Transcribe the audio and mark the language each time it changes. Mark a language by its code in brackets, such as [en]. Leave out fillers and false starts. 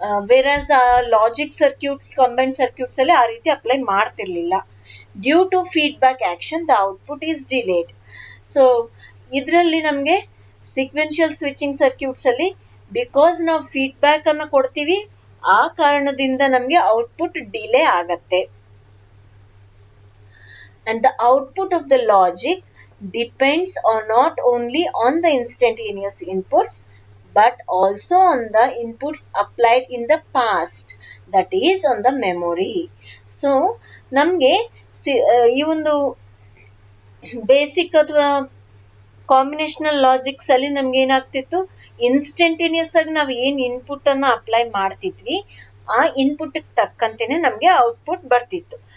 [kn] Whereas logic circuits, combined circuits ಅಲ್ಲಿ ಆ ರೀತಿ apply ಮಾಡ್ತಿರ್ಲಿಲ್ಲ. [en] Due to feedback action the output is delayed. [kn] So ಇದರಲ್ಲಿ ನಮ್ಗೆ ಸೀಕ್ವೆನ್ಶಿಯಲ್ ಸ್ವಿಚಿಂಗ್ ಸರ್ಕ್ಯೂಟ್ಸ್ ಅಲ್ಲಿ ಬಿಕಾಸ್ ನಾವು ಫೀಡ್ಬ್ಯಾಕ್ ಅನ್ನ ಕೊಡ್ತೀವಿ, ಆ ಕಾರಣದಿಂದ ನಮ್ಗೆ ಔಟ್ಪುಟ್ ಡಿಲೇ ಆಗತ್ತೆ. [en] And the output of the logic depends not only on the instantaneous inputs but also on the inputs applied in the past. That is on the memory. [kn] So ನಮಗೆ ಈ ಒಂದು basic ಅಥವಾ combinational logics ಅಲ್ಲಿ ನಮ್ಗೆ ಏನಾಗ್ತಿತ್ತು, instantaneous ಆಗಿ ನಾವು ಏನ್ ಇನ್ಪುಟ್ ಅನ್ನ ಅಪ್ಲೈ ಮಾಡ್ತಿದ್ವಿ ಆ ಇನ್ಪುಟ್ ತಕ್ಕಂತೆನೆ ನಮ್ಗೆ ಔಟ್ಪುಟ್ ಬರ್ತಿತ್ತು.